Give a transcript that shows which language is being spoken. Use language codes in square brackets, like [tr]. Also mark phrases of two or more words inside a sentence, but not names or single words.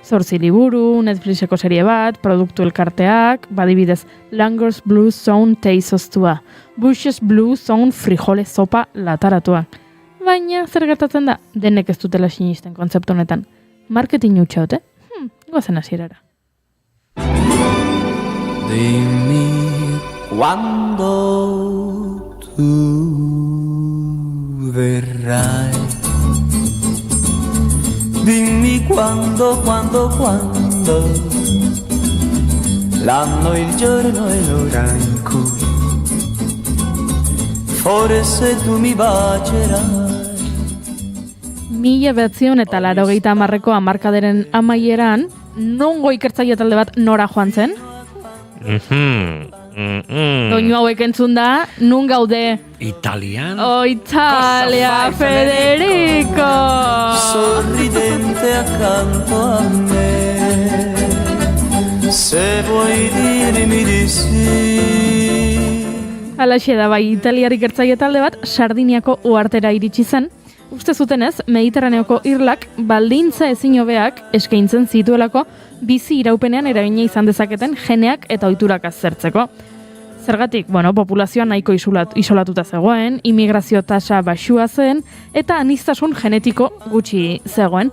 [eu] zortzi liburu, Netflixeko serie bat, produktu elkarteak, badibidez Langers Blue Zone teizoztua, Bush's Blue Zone frijole sopa lataratua. Baina zer gertatzen da, denek ez dutela sinisten kontzeptu honetan. Marketing hutsaute, goazen hasierara. [it] Dimmi quando tu verrai. Dimmi quando l'anno, il giorno e l'ora in cui forse tu mi bacerai. [eu] 1980ko hamarkadaren amaieran, nongo ikertzaile talde bat nora joan zen? Doinu hauek entzun da, nun gaude? Italian. Italia, Federico! [it] Sorridente accanto a me, se vuoi dirmi di sì. [eu] Alaxe da bai, italiar ikertzaile talde bat Sardiniako uhartera iritsi zen. Uste zutenez, Mediterraneoko irlak baldintza ezin hobeak eskaintzen zituelako bizi iraupenean eragina izan dezaketen geneak eta ohiturak aztertzeko. Zergatik, populazioa nahiko isolatuta zegoen, immigrazio tasa baxua zen eta aniztasun genetiko gutxi zegoen.